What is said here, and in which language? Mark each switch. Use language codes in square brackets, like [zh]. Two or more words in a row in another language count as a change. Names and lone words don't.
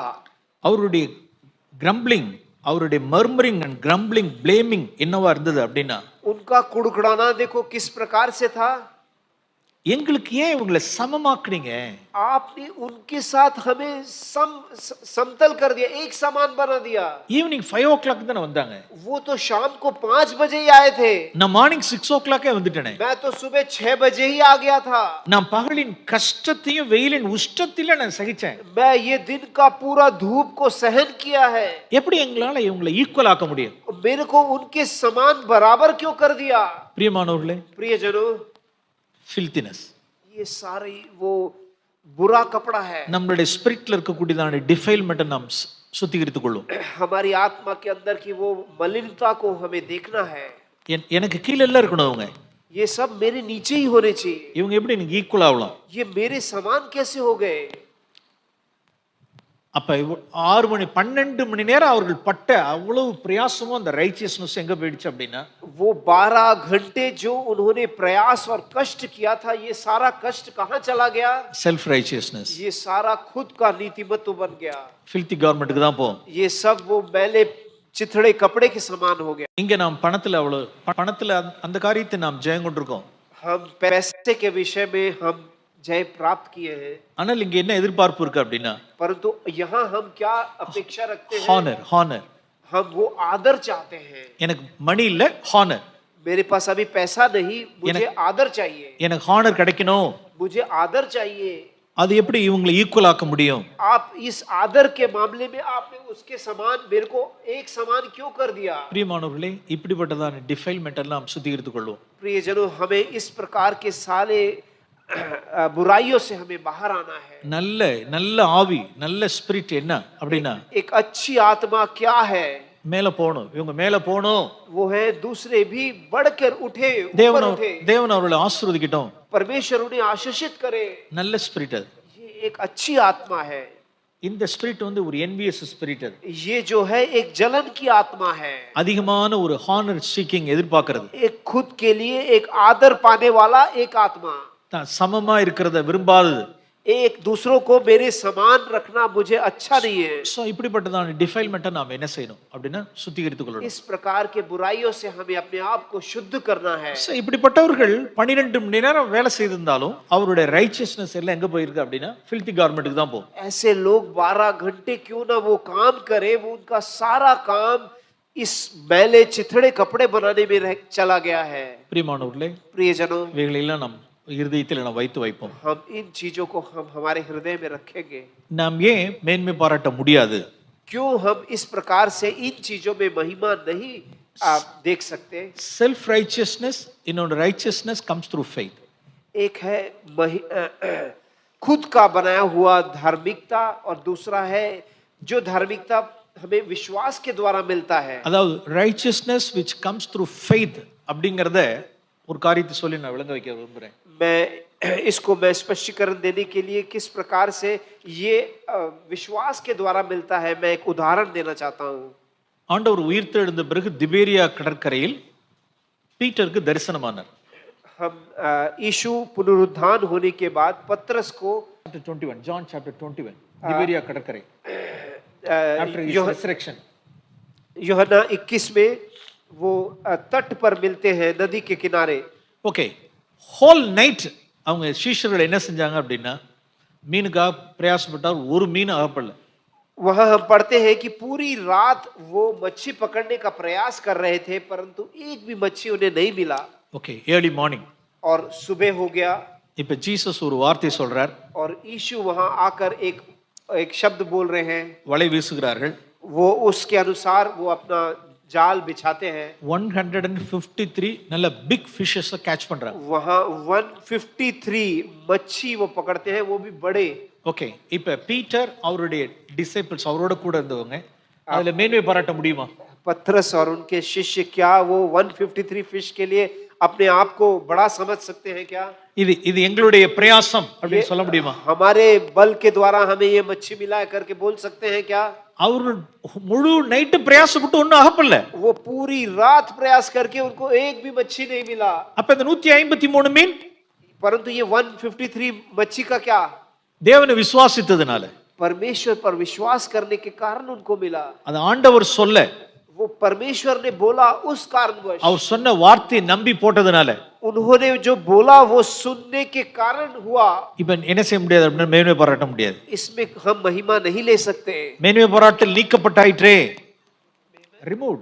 [ta] அவருடைய கிரம்பிளிங், அவருடைய [en] murmuring and grumbling, blaming [ta] என்னவா இருந்தது அப்படின்னா, [hi] उनका कुड़कुड़ाना देखो किस प्रकार से था। [ta] எங்களுக்கு ஏன் இவங்களை சமமாக்குறீங்க? [hi] आपने उनके साथ हमें समतल कर दिया, एक समान बना दिया। [en] evening 5 o'clock [ta] தான வந்தாங்க. [hi] वो तो शाम को 5 बजे ही आए थे। [ta] நான் [en] morning 6 o'clock [ta] வந்துட்டேனே. [hi] मैं तो सुबह 6 बजे ही आ गया था। [ta] நான் பகலின் கஷ்டத்தையும் வெயிலின் உஷ்டத்தையும் நான் சகிச்சேன். [hi] मैं ये दिन का पूरा धूप को सहन किया है। [ta] எப்படி எங்களால இவங்களை ஈக்குவல் ஆக்க முடியும்? [hi] मेरे को उनके समान बराबर क्यों कर दिया? [ta] பிரியமானவர்களே, [hi] प्रियजनों, filthiness, ये सारी वो बुरा कपड़ा है। [ta] நம்மளுடைய ஸ்பிரிட்ல இருக்கக்கூடியதான டிஃபைல்மென்ட் நாம் சுத்திகரித்துக் கொள்ளும். [hi] हमारी आत्मा के अंदर की वो मलिनता को हमें देखना है। [ta] எனக்கு கீழ எல்லாம் இருக்கணும் அவங்க. [hi] ये सब मेरे नीचे ही होने चाहिए। [ta] இவங்க எப்படி எனக்கு ஈக்குவல் ஆகலாம்? [hi] ये मेरे समान कैसे हो गए? [ta] அப்ப 6 மணி 12 மணி நேரம் அவர்கள் பட்ட அவ்வளவு பிரயாசமும் அந்த ரைச்சியஸ்னஸ் எங்க போயிடுச்சு அப்படின்னா, [hi] वो 12 घंटे जो उन्होंने प्रयास और कष्ट किया था, ये सारा कष्ट कहाँ चला गया? [en] self righteousness. [hi] ये सारा खुद का नीतिमत्व बन गया। [en] filthy government [ta] தான் போகும். [hi] ये सब वो मैले चिथड़े कपड़े के समान हो गया। [ta] இங்க நாம் பணத்துல அந்த காரியத்தை நாம் ஜெயம் கொண்டிருக்கோம். [hi] हम पैसे के विषय में हम जय प्राप्त किए हैं, [ta] ஆனால் இங்க என்ன எதிர்பார்ப்பு இருக்கு அப்படின்னா, [hi] परंतु यहाँ हम क्या अपेक्षा रखते हैं? [ta] ஹானர். [hi] हम वो आदर चाहते हैं। [ta] எனக்கு மணி இல்ல, ஹானர். [hi] मेरे पास अभी पैसा नहीं, मुझे आदर चाहिए। [ta] எனக்கு ஹானர் கிடைக்கணும். [hi] मुझे आदर चाहिए। [ta] அது எப்படி இவங்களை ஈக்குவல் ஆக்க முடியும்? [hi] आप इस आदर के मामले में आपने उसके समान मेरे को एक समान क्यों कर दिया? [ta] பிரியமானவர்களே, இப்படிப்பட்டதான டிஃபைல்மென்ட் எல்லாம் சுத்திகரித்துக் கொள்வோம். [hi] प्रियजनों, हमें इस प्रकार के सारे बुराइयों से हमें बाहर आना है। [ta] நல்ல ஆவி, நல்ல ஸ்பிரிட் என்ன அப்படின்னா, [hi] एक अच्छी आत्मा क्या है? [ta] மேல போணும். இவங்க மேல போணும். [hi] वो है दूसरे भी बढ़कर उठे, ऊपर [ta] தேவன் [hi] उठे। [ta] தேவன் அவர்களை ஆசீர்வதிக்கட்டும். [hi] परमेश्वर उन्हें आशीषित करे। [ta] நல்ல ஸ்பிரிட் அது. [hi] ये एक अच्छी आत्मा है। [ta] இந்த ஸ்பிரிட் வந்து ஒரு [en] envious spirit [ta] அது. [hi] ये जो है एक जलन की आत्मा है। [ta] அதிகமான ஒரு [en] honor seeking [ta] எதிர்பார்க்கிறது. [hi] एक खुद के लिए एक आदर पाने वाला एक आत्मा। [ta] சமமா இருக்கிறத விரும்பாதது. [hi] एक दूसरों को मेरे समान रखना मुझे अच्छा नहीं है। [ta] சோ இப்படிப்பட்டதான டிஃபைல்மென்ட்டை நாம என்ன செய்யணும் அப்படின்னா, சுத்திகரித்துக் கொள்ளணும். [hi] इस प्रकार के बुराइयों से हमें अपने आप को शुद्ध करना है। [ta] சோ இப்படிப்பட்டவர்கள் 12 மணி நேரம் வேலை செய்திருந்தாலும் அவருடைய ரைச்சியஸ்னஸ் எல்லாம் எங்க போயிருக்கு அப்படின்னா, [en] filthy garment [ta] தான் போகும். [hi] ऐसे लोग 12 घंटे क्यों ना वो काम करे, वो उनका सारा काम इस मैले चिथड़े कपड़े बनाने में चला गया है। [ta] பிரியமானவர்களே, [hi] प्रियजनों, [ta] இவைகளெல்லாம் நாம் இருதயத்தில் நாம் வைத்து வைப்போம். [hi] हम इन चीजों को हम हमारे हृदय में रखेंगे। [ta] நாம் ஏன் மேன்மை பாராட்ட முடியாது? [hi] क्यों हम इस प्रकार से इन चीजों में महिमा नहीं आप देख सकते? [en] self righteousness, இன்னொரு righteousness comes through faith. [hi] एक है खुद का बनाया हुआ धार्मिकता, और दूसरा है जो धार्मिकता हमें विश्वास के द्वारा मिलता है। [ta] அதாவது [en] righteousness which comes through faith [ta] அப்படிங்கறத ஒரு காரியத்தை சொல்லி நான் விளங்க வைக்க விரும்புறேன். [hi] मैं इसको मैं स्पष्टीकरण देने के लिए किस प्रकार से ये विश्वास के द्वारा मिलता है, मैं एक उदाहरण देना चाहता हूँ। [ta] ஆண்டவர் உயிர்த்தெழுந்த பிறகு திபேரியா கடற்கரையில் பீட்டருக்கு தரிசனமானார். [hi] हम यीशु पुनरुत्थान होने के बाद पतरस को [en] chapter 21, John chapter 21, [ta] திபேரியா கடற்கரை [en] after his resurrection, [hi] यूहन्ना 21 में वो तट पर मिलते हैं, नदी के किनारे। [ta] ஓகே, [en] whole night [ta] அவங்க சீஷர்கள் என்ன செஞ்சாங்க அப்படின்னா, மீனுக்காக பிரயாசப்பட்டார், ஒரு மீன் அகப்படல. [hi] वहां हम पढ़ते हैं कि पूरी रात वो मच्छी पकड़ने का प्रयास कर रहे थे, परंतु एक भी मच्छी उन्हें नहीं मिला। [en] okay, early morning. [hi] और सुबह हो गया। [ta] இப்ப ஜீசஸ் ஒரு வார்த்தை சொல்றார். [hi] और यीशु वहां आकर एक शब्द बोल रहे हैं। [ta] வலை வீசுகிறார்கள். [hi] वो उसके अनुसार वो अपना जाल बिछाते हैं। [ta] 153 நல்ல [en] big fishes catch [ta] பண்றாங்க. [hi] वहां 153 मच्छी वो पकड़ते हैं, वो भी बड़े। [ta] ஓகே, இப்ப பீட்டர் அவருடைய டிசைபிள்ஸ் அவரோட கூட இருந்தவங்க அதுல மேன்மை பாராட்ட முடியுமா? [hi] पतरस और उनके शिष्य क्या वो 153 फिश के लिए अपने आप को बड़ा समझ सकते हैं क्या? [ta] இது எங்களுடைய பிரயாசம் அப்படி சொல்ல முடியுமா? [hi] हमारे बल के द्वारा हमें ये मच्छी मिला करके बोल सकते हैं क्या? [ta] அவர் முழு நைட் பிரயாசப்பட்டு ஒண்ணும் அகப்படல. [hi] वो पूरी रात प्रयास करके उनको एक भी मच्छी नहीं मिला। [ta] அப்ப இந்த 153 மீன், [hi] परंतु ये 153 मच्छी का क्या? [ta] தேவனை விசுவாசித்ததனால, [hi] परमेश्वर पर विश्वास करने के कारण उनको मिला। [ta] அது ஆண்டவர் சொல்ல, [hi] वो परमेश्वर ने बोला उस कारणवश, [ta] அவர் சொன்ன வார்த்தையை நம்பி போட்டதனால, [hi] उन्होंने जो बोला वो सुनने के कारण हुआ। [ta] இப்ப என்ன செய்ய முடியாது அப்படின்னா மேன்மை பாராட்ட முடியாது. [hi] इसमें हम महिमा नहीं ले सकते। [ta] மேன்மை பாராட்டல் நீக்கப்பட்டாயிற்றே, ரிமூவ்ட்.